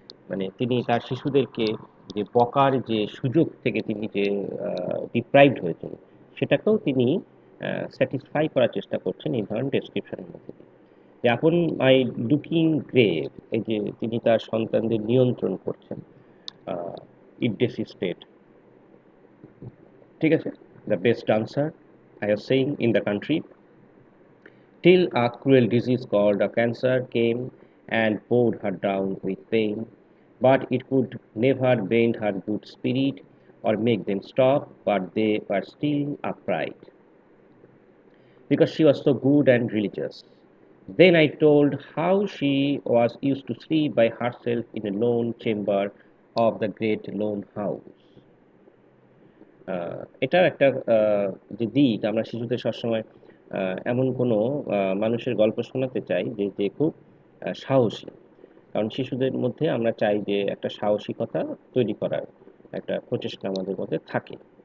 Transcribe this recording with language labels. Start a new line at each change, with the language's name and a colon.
Bangla: মানে তিনি তার শিশুদেরকে যে বকার যে সুযোগ থেকে তিনি যে ডিপ্রাইভড হয়েছেন, সেটাকেও তিনি স্যাটিসফাই করার চেষ্টা করছেন এই ধরনের ডেসক্রিপশনের মধ্যে দিয়ে। যে
English: upon my looking grave,
Bangla: এই যে তিনি তার সন্তানদের নিয়ন্ত্রণ করছেন,
English: it desisted,
Bangla: ঠিক আছে, the best dancer,
English: I was saying, in the country, till a cruel disease called a cancer came and bowed her down with pain, but it could never bend her good spirit or make them stop, but they were still upright, because she was so good and religious. Then I told how she was used to sleep by herself in a lone chamber of the great lone house.
Bangla: এটাও একটা যে দিক আমরা শিশুদের সবসময় এমন কোনো মানুষের গল্প শোনাতে চাই যে খুব সাহসী। কারণ শিশুদের মধ্যে আমরা চাই যে একটা সাহসিকতা তৈরি করার একটা প্রচেষ্টা আমাদের মধ্যে থাকে।